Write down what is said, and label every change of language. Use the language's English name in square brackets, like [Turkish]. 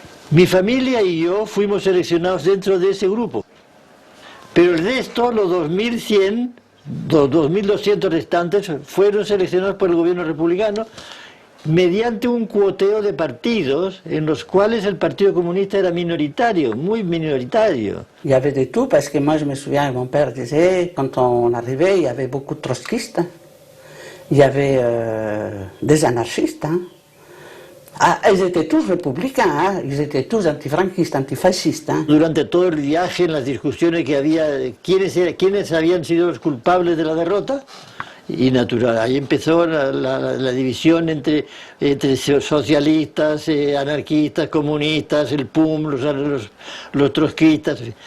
[Spanish] Mi familia y yo fuimos seleccionados dentro de ese grupo, pero el resto, los 2100, los 2200 restantes, fueron seleccionados por el gobierno republicano mediante un cuoteo de partidos en los cuales el Partido Comunista era minoritario, muy minoritario. [French] Il y avait de tout, parce que moi je me souviens, mon père disait, quand on arrivait, il y avait beaucoup de trotskistes, il y avait des anarchistes, hein. Ah, ils étaient tous républicains, hein. Ils étaient tous antifranquistes, antifascistes. Hein. [Spanish] Durante todo el viaje, en las discusiones que había, quiénes habían sido los culpables de la derrota, y natural, ahí empezó la división entre socialistas, anarquistas, comunistas, el PUM, los trotskistas.